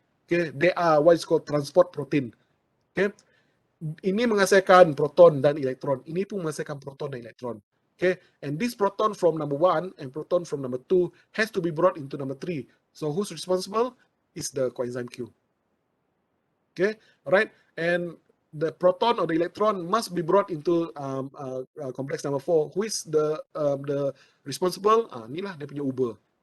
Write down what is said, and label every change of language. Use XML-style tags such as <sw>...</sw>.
<en>Okay, they are what is called transport protein.</en> <ms>Okay, ini menghasilkan proton dan elektron. Ini pun menghasilkan proton dan elektron.</ms> <en>Okay, and this proton from number 1 and proton from number 2 has to be brought into number 3. So who's responsible? Is the coenzyme Q. Okay, right? And the proton or the electron must be brought into complex number 4. Who is the responsible?</en> <ms>Inilah dia punya Uber.</ms>